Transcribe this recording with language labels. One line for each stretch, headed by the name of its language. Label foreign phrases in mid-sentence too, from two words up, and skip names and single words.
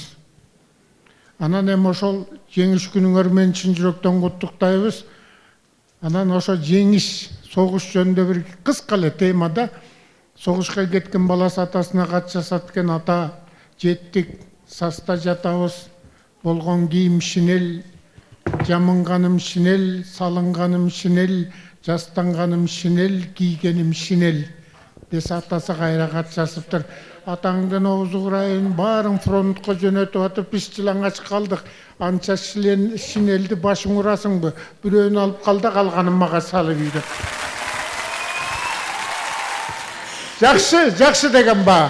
Kyrgyz: Анан эми ошол жеңиш күнүңөр менен чын жүрөктөн куттуктайбыз. Анан ошо жеңиш, согуш жөнүндө бир кыска эле темада согушка кеткен баласы атасына кат жасат экен. Ата, жеттик, саста жатабыз, болгон кийим шинел, жамынганым шинел, салынганым шинел, жастанганым шинел, кийгеним шинел десе атасы кайра кат жазыптыр. Атаңдын оозу курайын, баарын фронтко жөнөтүп атып, биз жылаңач калдык. Анча шинелди башың урасыңбы? Бирөөнү алып кал да калганын мага салып үй деп. Жакшы, жакшы деген ба.